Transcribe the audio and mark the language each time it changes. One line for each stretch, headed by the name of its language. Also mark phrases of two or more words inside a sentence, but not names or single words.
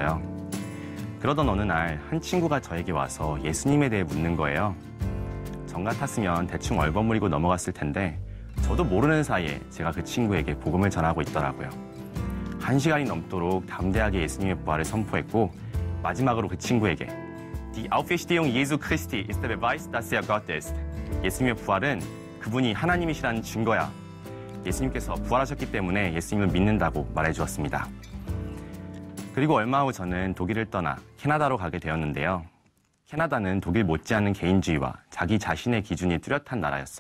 Korean: 그러던 어느 날 한 친구가 저에게 와서 예수님에 대해 묻는 거예요. 전 같았으면 대충 얼버무리고 넘어갔을 텐데 저도 모르는 사이에 제가 그 친구에게 복음을 전하고 있더라고요. 1시간이 넘도록 담대하게 예수님의 부활을 선포했고 마지막으로 그 친구에게
German: Die Auferstehung Jesu Christi ist der Beweis, dass er Gott ist.
Korean: 예수님의 부활은 그분이 하나님이시라는 증거야. 예수님께서 부활하셨기 때문에 예수님을 믿는다고 말해주었습니다. 그리고 얼마 후 저는 독일을 떠나 캐나다로 가게 되었는데요. 캐나다는 독일 못지않은 개인주의와 자기 자신의 기준이 뚜렷한 나라였어요.